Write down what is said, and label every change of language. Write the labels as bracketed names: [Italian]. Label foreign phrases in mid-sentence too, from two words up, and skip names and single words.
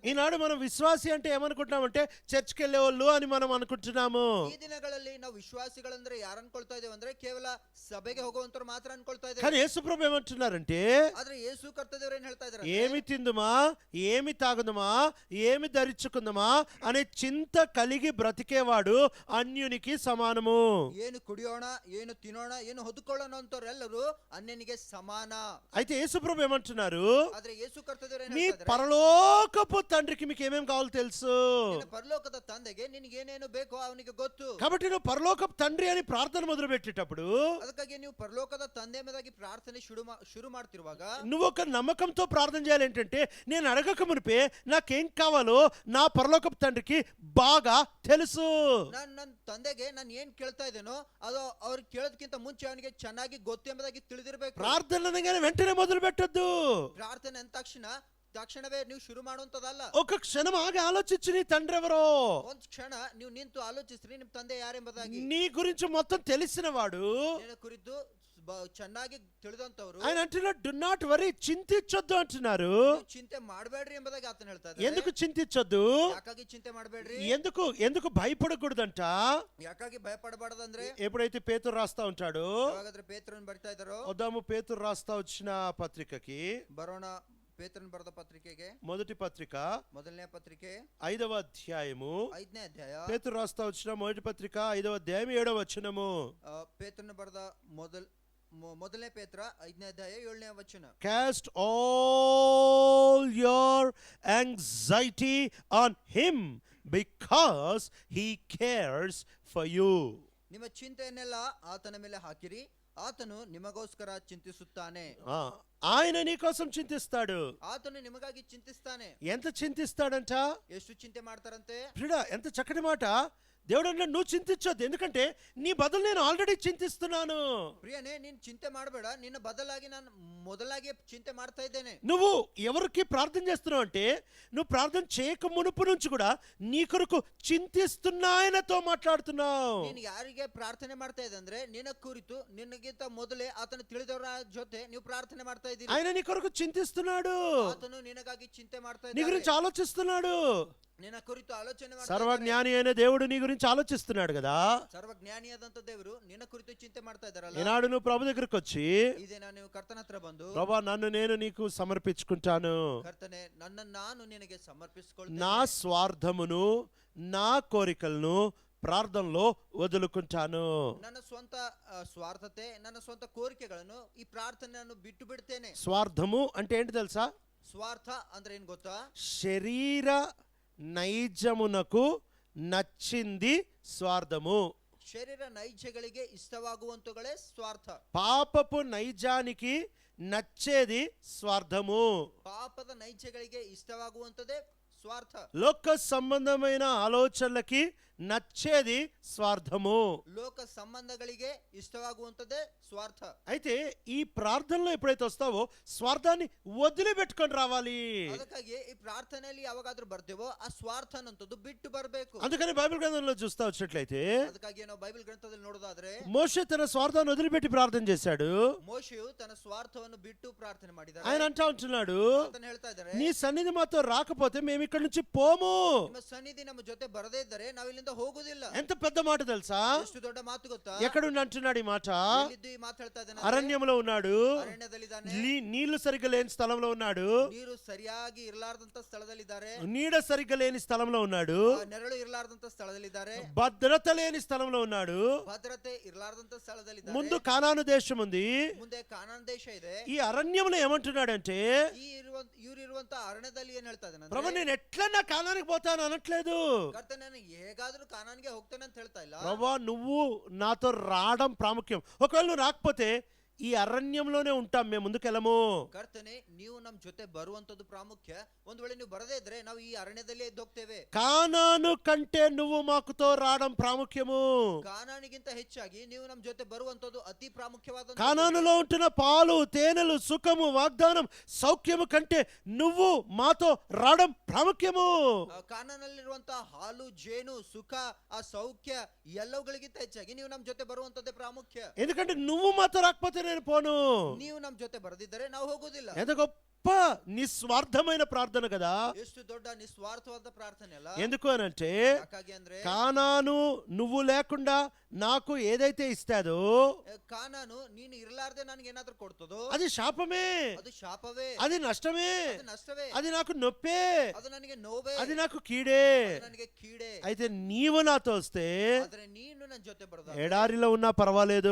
[Telugu] ఈనాడు మనం విశ్వాసి అంటే ఏమనుకుంటున్నామంటే చర్చ్కి వెళ్ళే వాళ్ళు అని మనం అనుకుంటున్నాము. [Kannada] ಈ ದಿನಗಳಲ್ಲಿ ನಾವು ವಿಶ್ವಾಸಿಗಳಂದ್ರೆ ಯಾರು ಅನ್ಕೊಳ್ತಾ ಇದ್ದೇವೆ ಅಂದ್ರೆ ಕೇವಲ ಸಭೆಗೆ ಹೋಗುವಂತರು ಮಾತ್ರ ಅನ್ಕೊಳ್ತಾ [Telugu] కానీ [Kannada] ಇದ್ದೇವೆ. [Telugu] యేసుప్రభు ఏమంటున్నారంటే, [Kannada] ಆದ್ರೆ ಯೇಸು ಕರ್ತದೇವರು ಏನ್ ಹೇಳ್ತಾ ಇದ್ದಾರೆ, [Telugu] ఏమి తిందుమా, ఏమి తాగుదుమా, ఏమి ధరించుకుందామా అనే చింత కలిగి బ్రతికేవాడు అన్యునికి సమానము. [Kannada] ಏನು ಕುಡಿಯೋಣ, ಏನು ತಿನ್ನೋಣ, ಏನು ಹೊದ್ದುಕೊಳ್ಳೋಣ ಅಂತವರೆಲ್ಲರೂ ಅನ್ಯನಿಗೆ ಸಮಾನ. [Telugu] అయితే యేసుప్రభు ఏమంటున్నారు, [Kannada] ಆದ್ರೆ ಯೇಸು ಕರ್ತದೇವರು ಏನ್ [Telugu] మీ [Kannada] ಹೇಳ್ತಾ ಇದ್ದಾರೆ, [Telugu] పరలోకపు తండ్రికి మీకు ఏమేం కావాలో తెలుసు. [Kannada] ನಿನ್ನ ಪರಲೋಕದ ತಂದೆಗೆ ನಿನಗೆ ಏನೇನು ಬೇಕೋ ಅವನಿಗೆ ಗೊತ್ತು. [Telugu] కాబట్టి నువ్వు పరలోకపు తండ్రి అని ప్రార్థన మొదలు పెట్టేటప్పుడు, [Kannada] ಅದಕ್ಕಾಗಿ ನೀವು ಪರಲೋಕದ ತಂದೆ ಎಂಬುದಾಗಿ ಪ್ರಾರ್ಥನೆ ಶುರು ಮಾಡ್ತಿರುವಾಗ [Telugu] నువ్వు ఒక నమ్మకంతో ప్రార్థన చేయాలి. ఏంటంటే, నేను అడగక మునిపే నాకేం కావాలో నా పరలోకపు తండ్రికి బాగా తెలుసు. [Kannada] ನನ್ನ ತಂದೆಗೆ ನಾನು ಏನ್ ಕೇಳ್ತಾ ಇದ್ದೇನೋ ಅದು ಅವ್ರು ಕೇಳೋದಕ್ಕಿಂತ ಮುಂಚೆ ಅವನಿಗೆ ಚೆನ್ನಾಗಿ ಗೊತ್ತು ಎಂಬುದಾಗಿ ತಿಳಿದಿರಬೇಕು. [Telugu] ప్రార్థన అనగానే వెంటనే మొదలు పెట్టొద్దు. [Kannada] ಪ್ರಾರ್ಥನೆ ಅಂದ ತಕ್ಷಣವೇ ನೀವು ಶುರು ಮಾಡುವಂತದಲ್ಲ. [Telugu] ఒక క్షణం ఆగి ఆలోచించి నీ తండ్రి ఎవరో, [Kannada] ಒಂದ್ ಕ್ಷಣ ನೀವು ನಿಂತು ಆಲೋಚಿಸ್ರಿ ನಿಮ್ ತಂದೆ ಯಾರೆಂಬುದಾಗಿ. [Telugu] నీ గురించి మొత్తం తెలిసిన వాడు, [Kannada] ನಿನ್ನ ಕುರಿತು ಚೆನ್ನಾಗಿ ತಿಳಿದಂತವ್ರು. [Telugu] ఆయన అంటున్నాడు, [English] do not worry, [Telugu] చింతించొద్దు అంటున్నారు. [Kannada] ಚಿಂತೆ ಮಾಡಬೇಡ್ರಿ ಎಂಬುದಾಗಿ ಆತನ ಹೇಳ್ತಾ [Telugu] ఎందుకు చింతించొద్దు, [Kannada] ಯಾಕಾಗಿ ಚಿಂತೆ ಮಾಡಬೇಡ್ರಿ, [Telugu] ఎందుకు భయపడకూడదంట. [Kannada] ಯಾಕಾಗಿ ಭಯಪಡಬಾರ್ದಂದ್ರೆ, [Telugu] ఎప్పుడైతే పేతురు రాస్తా ఉంటాడో, [Kannada] ಯಾವಾಗಾದ್ರೆ ಪೇತ್ರನ್ ಬರ್ತಾ ಇದ್ದಾರೋ, [Telugu] వద్దాము పేతురు రాస్తా వచ్చిన పత్రికకి. [Kannada] ಬರೋಣ ಪೇತ್ರನ ಬರೆದ ಪತ್ರಿಕೆಗೆ [Telugu] మొదటి పత్రిక [Kannada] ಮೊದಲನೇ ಪತ್ರಿಕೆ [Telugu] 5వ అధ్యాయము [Kannada] 5ನೇ ಅಧ್ಯಾಯ [Telugu] పేతురు రాస్తా వచ్చిన మొదటి పత్రిక 5వ అధ్యాయం 7వ వచనము. [Kannada] ಪೇತ್ರನ ಬರೆದ ಮೊದಲನೇ ಪೇತ್ರ 5ನೇ ಅಧ್ಯಾಯ 7ನೇ ವಚನ. [English] Cast all your anxiety on him because he cares for you. [Kannada] ನಿಮ್ಮ ಚಿಂತೆಯನ್ನೆಲ್ಲ ಆತನ ಮೇಲೆ ಹಾಕಿರಿ, ಆತನು ನಿಮಗೋಸ್ಕರ ಚಿಂತಿಸುತ್ತಾನೆ. [Telugu] ఆయన నీ కోసం చింతిస్తాడు. [Kannada] ಆತನು ನಿಮಗಾಗಿ ಚಿಂತಿಸ್ತಾನೆ. [Telugu] ఎంత చింతిస్తాడంట? [Kannada] ಎಷ್ಟು ಚಿಂತೆ ಮಾಡ್ತಾರಂತೆ? [Telugu] ప్రియుడా, ఎంత చక్కటి మాట. దేవుడు అన్నాడు నువ్వు చింతించొద్దు, ఎందుకంటే నీ బదులు నేను ఆల్రెడీ చింతిస్తున్నాను. [Kannada] ప్రియనే, ನೀನು ಚಿಂತೆ ಮಾಡಬೇಡ, ನಿನ್ನ ಬದಲಾಗಿ ನಾನು ಮೊದಲಾಗಿ ಚಿಂತೆ ಮಾಡ್ತಾ ಇದ್ದೇನೆ. [Telugu] నువ్వు ఎవరికి ప్రార్థన చేస్తున్నావు అంటే నువ్వు ప్రార్థన చేయక మునుపు నుంచి కూడా నీ కొరకు చింతిస్తున్నా ఆయనతో మాట్లాడుతున్నావు. [Kannada] ನೀನು ಯಾರಿಗೆ ಪ್ರಾರ್ಥನೆ ಮಾಡ್ತಾ ಇದ್ದೆ ಅಂದ್ರೆ ನಿನ್ನ ಕುರಿತು ನಿನಗಿಂತ ಮೊದಲೇ ಆತನ ತಿಳಿದವರ ಜೊತೆ ನೀವು ಪ್ರಾರ್ಥನೆ ಮಾಡ್ತಾ ಇದ್ದೀರಿ. [Telugu] ఆయన నీ కొరకు చింతిస్తున్నాడు, [Kannada] ಆತನು ನಿನಗಾಗಿ ಚಿಂತೆ ಮಾಡ್ತಾ [Telugu] నీ [Kannada] ಇದ್ದಾನೆ, [Telugu] గురించి ఆలోచిస్తున్నాడు. [Kannada] ನಿನ್ನ ಕುರಿತು ಆಲೋಚನೆ ಮಾಡ್ತಾ [Telugu] సర్వజ్ఞాని అయిన దేవుడు నీ గురించి ఆలోచిస్తున్నాడు కదా. [Kannada] ಸರ್ವಜ್ಞಾನಿಯಾದಂತ ದೇವರು ನಿನ್ನ ಕುರಿತು ಚಿಂತೆ ಮಾಡ್ತಾ ಇದ್ದಾರಲ್ಲ. [Telugu] ఈనాడు నువ్వు ప్రభు దగ్గరకు వచ్చి [Kannada] ಇದೇನ ನೀವು ಕರ್ತನ ಹತ್ರ ಬಂದು, [Telugu] ప్రభా నన్ను నేను నీకు సమర్పించుకుంటాను, [Kannada] ಕರ್ತನೆ ನನ್ನನ್ನು ನಾನು ನಿನಗೆ [Telugu] నా [Kannada] ಸಮರ್ಪಿಸಿಕೊಳ್ಳುತ್ತೇನೆ, [Telugu] స్వార్థమును నా కోరికలను ప్రార్థనలో వదులుకుంటాను. [Kannada] ನನ್ನ ಸ್ವಂತ ಸ್ವಾರ್ಥತೆ, ನನ್ನ ಸ್ವಂತ ಕೋರಿಕೆಗಳನ್ನು ಈ ಪ್ರಾರ್ಥನೆಯನ್ನು ಬಿಟ್ಟು ಬಿಡ್ತೇನೆ. [Telugu] స్వార్థము అంటే ఏంటి తెలుసా? [Kannada] ಸ್ವಾರ್ಥ ಅಂದ್ರೆ ಏನ್ ಗೊತ್ತಾ? [Telugu] శరీర నైజమునకు నచ్చింది స్వార్థము. [Kannada] ಶರೀರ ನೈಜಗಳಿಗೆ ಇಷ್ಟವಾಗುವಂತಗಳೇ ಸ್ವಾರ್ಥ. [Telugu] పాపపు నైజానికి నచ్చేది స్వార్థము. [Kannada] ಪಾಪದ ನೈಜಗಳಿಗೆ ಇಷ್ಟವಾಗುವಂತದೇ ಸ್ವಾರ್ಥ. [Telugu] లోక సంబంధమైన ఆలోచనలకి నచ్చేది స్వార్థము. [Kannada] ಲೋಕ ಸಂಬಂಧಗಳಿಗೆ ಇಷ್ಟವಾಗುವಂತದೇ ಸ್ವಾರ್ಥ. [Telugu] అయితే ఈ ప్రార్థనలో ఎప్పుడైతే వస్తావో స్వార్థాన్ని వదిలిపెట్టుకొని రావాలి. [Kannada] ಅದಕ್ಕಾಗಿ ಈ ಪ್ರಾರ್ಥನೆಯಲ್ಲಿ ಯಾವಾಗಾದ್ರೂ ಬರ್ತೇವೋ ಆ ಸ್ವಾರ್ಥ ಅನ್ನೋದು ಬಿಟ್ಟು ಬರಬೇಕು. [Telugu] అందుకని బైబిల్ గ్రంథంలో చూస్తా వచ్చినట్లయితే [Kannada] ಅದಕ್ಕಾಗಿ ನಾವು ಬೈಬಲ್ ಗ್ರಂಥದಲ್ಲಿ ನೋಡೋದಾದ್ರೆ [Telugu] మోషే తన స్వార్థాన్ని వదిలిపెట్టి ప్రార్థన చేశాడు. [Kannada] ಮೋಶೆಯು ತನ್ನ ಸ್ವಾರ್ಥವನ್ನು ಬಿಟ್ಟು ಪ್ರಾರ್ಥನೆ ಮಾಡಿದ್ದಾರೆ. [Telugu] ఆయన అంటా ఉంటున్నాడు, [Kannada] ಆತನು ಹೇಳ್ತಾ ಇದ್ದಾರೆ, [Telugu] నీ సన్నిధి మాతో రాకపోతే మేము ఇక్కడ నుంచి పోము. [Kannada] ನಿಮ್ಮ ಸನ್ನಿಧಿ ನಮ್ಮ ಜೊತೆ ಬರದೇ ಇದ್ದರೆ ನಾವು ಇಲ್ಲಿಂದ ಹೋಗುದಿಲ್ಲ. [Telugu] ఎంత పెద్ద మాట తెలుసా? [Kannada] ಎಷ್ಟು ದೊಡ್ಡ ಮಾತು ಗೊತ್ತಾ? [Telugu] ఎక్కడుండి అంటున్నాడు ఈ మాట? [Kannada] ಎಲ್ಲಿದ್ದು ಈ ಮಾತು ಹೇಳ್ತಾ ಇದ್ದಾನೆ? [Telugu] అరణ్యంలో ఉన్నాడు, [Kannada] ಅರಣ್ಯದಲ್ಲಿದ್ದಾನೆ, [Telugu] నీళ్లు సరిగ్గా లేని స్థలంలో ఉన్నాడు, [Kannada] ನೀರು ಸರಿಯಾಗಿ ಇರಲಾರ್ದಂತ ಸ್ಥಳದಲ್ಲಿದ್ದಾರೆ, [Telugu] నీడ సరిగ్గా లేని స్థలంలో ఉన్నాడు, [Kannada] ನೆರಳು ಇರಲಾರ್ದಂತ ಸ್ಥಳದಲ್ಲಿದ್ದಾರೆ, [Telugu] భద్రత లేని స్థలంలో ఉన్నాడు. [Kannada] ಭದ್ರತೆ ಇರಲಾರ್ದಂತ ಸ್ಥಳದಲ್ಲಿದ್ದಾರೆ. [Telugu] ముందు కానాను దేశం ఉంది, [Kannada] ಮುಂದೆ ಕಾನಾನ್ ದೇಶ ಇದೆ. [Telugu] ఈ అరణ్యంలో ఏమంటున్నాడంటే [Kannada] ಇರುವಂತ ಅರಣ್ಯದಲ್ಲಿ ಏನ್ ಹೇಳ್ತಾ ಇದ್ದಾನೆ? [Telugu] ప్రభు నేను ఎట్లా నా కానానికి పోతాను అనట్లేదు. [Kannada] ಕರ್ತನೆ ನಾನು ಹೇಗಾದ್ರೂ ಕಾನಾನ್ಗೆ ಹೋಗ್ತೇನೆ ಅಂತ ಹೇಳ್ತಾ ಇಲ್ಲ. [Telugu] ప్రభు నువ్వు నాతో రావడం ప్రాముఖ్యం. ఒకవేళ నువ్వు రాకపోతే ఈ అరణ్యంలోనే ఉంటాం, మేము ముందుకెళ్ళము. [Kannada] ಕರ್ತನೆ ನೀವು ನಮ್ ಜೊತೆ ಬರುವಂತದ್ದು ಪ್ರಾಮುಖ್ಯ. ಒಂದ್ ವೇಳೆ ನೀವು ಬರದೇ ಇದ್ರೆ ನಾವು ಈ ಅರಣ್ಯದಲ್ಲಿ ಎದ್ದು ಹೋಗ್ತೇವೆ. [Telugu] కానాను కంటే నువ్వు మాకుతో రావడం ప్రాముఖ్యము. [Kannada] ಕಾನಾನಿಗಿಂತ ಹೆಚ್ಚಾಗಿ ನೀವು ನಮ್ ಜೊತೆ ಬರುವಂತದ್ದು ಅತಿ ಪ್ರಾಮುಖ್ಯವಾದ. [Telugu] కానానులో ఉంటున్న పాలు తేనెలు సుఖము వాగ్దానం సౌఖ్యము కంటే నువ్వు మాతో రావడం ప్రాముఖ్యము. [Kannada] ಕಾನಾನಲ್ಲಿರುವಂತಹ ಹಾಲು ಜೇನು ಸುಖ ಆ ಸೌಖ್ಯ ಎಲ್ಲವುಗಳಿಗಿಂತ ಹೆಚ್ಚಾಗಿ ನೀವು ನಮ್ ಜೊತೆ ಬರುವಂತದ್ದೇ ಪ್ರಾಮುಖ್ಯ. [Telugu] ఎందుకంటే నువ్వు మాతో రాకపోతే నేను పోను. [Kannada] ನೀವು ನಮ್ ಜೊತೆ ಬರದಿದ್ದರೆ ನಾವು ಹೋಗುದಿಲ್ಲ. [Telugu] ఎంత గొప్ప నిస్వార్థమైన ప్రార్థన కదా. [Kannada] ಎಷ್ಟು ದೊಡ್ಡ ನಿಸ್ವಾರ್ಥವಾದ ಪ್ರಾರ್ಥನೆ ಅಲ್ಲ. [Telugu] ఎందుకు అనంటే [Kannada] ಯಾಕಾಗಿ ಅಂದ್ರೆ [Telugu] కానాను నువ్వు లేకుండా నాకు ఏదైతే ఇస్తాదో [Kannada] ಕಾನಾನು ನೀನು ಇರಲಾರ್ದೆ ನನಗೆ ಏನಾದ್ರೂ ಕೊಡ್ತದೋ [Telugu] అది శాపమే, [Kannada] ಅದು ಶಾಪವೇ, [Telugu] అది నష్టమే, [Kannada] ಅದು ನಷ್ಟವೇ, [Telugu] అది నాకు నొప్పే, [Kannada] ಅದು ನನಗೆ ನೋವೇ, [Telugu] అది నాకు కీడే. [Kannada] ಅದು ನನಗೆ ಕೀಡೆ. [Telugu] అయితే నీవు నాతో వస్తే [Kannada] ಆದ್ರೆ ನೀನು ನನ್ನ ಜೊತೆ ಬರದ [Telugu] ఎడారిలో ఉన్నా పర్వాలేదు.